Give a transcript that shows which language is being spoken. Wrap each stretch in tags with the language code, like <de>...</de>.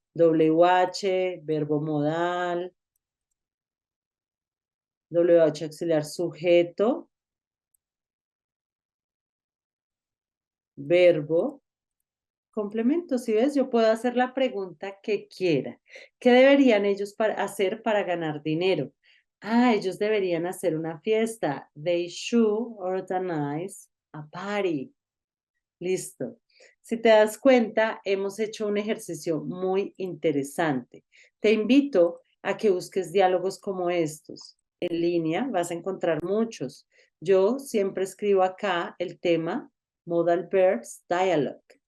<es>WH, verbo modal, WH auxiliar sujeto, verbo, complemento. Si ves, yo puedo hacer la pregunta que quiera. ¿Qué deberían ellos hacer para ganar dinero? Ah, ellos deberían hacer una fiesta.</es> <en>They should organize a party.</en> <es>Listo. Si te das cuenta, hemos hecho un ejercicio muy interesante. Te invito a que busques diálogos como estos. En línea vas a encontrar muchos. Yo siempre escribo acá el tema Modal Verbs Dialogue.</es>